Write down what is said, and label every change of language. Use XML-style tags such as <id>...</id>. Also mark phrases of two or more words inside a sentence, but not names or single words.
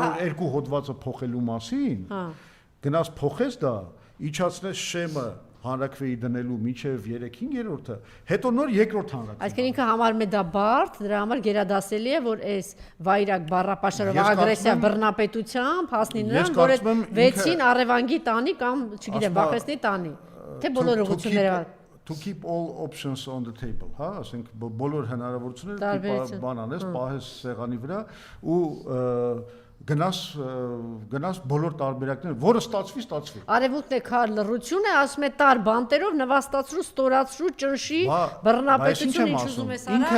<hy>202 հոդվածը փոխելու մասին գնաս փոխես դա իջացնես շեմը հանրակրվեի դնելու միջև 3-5-րդը, հետո նոր երկրորդ հանրակրվե։ Այսինքն ինքը համարում է դա բարդ, դրա համար գերադասելի է, որ այս վայրակ բառապաշարով ագրեսիա բռնապետությամբ հասնի նրան, որ այդ 6-ին առևանգի տանի կամ, չգիտեմ, վախեցնի տանի։ Թե բոլոր ուղղությունները</hy> <en>to keep all options on the table,</en> <hy>հա, ասենք բոլոր հնարավորությունները բան անես, պահես սեղանի վրա ու գնաս բոլոր տարբերակները, որը ստացվի։ Արևուտն է քար լռություն է, ասում է տար բանտերով նվաստացրու, ստորացրու, ճնշի, բռնապետություն ինչ ուզում ես արա,</hy>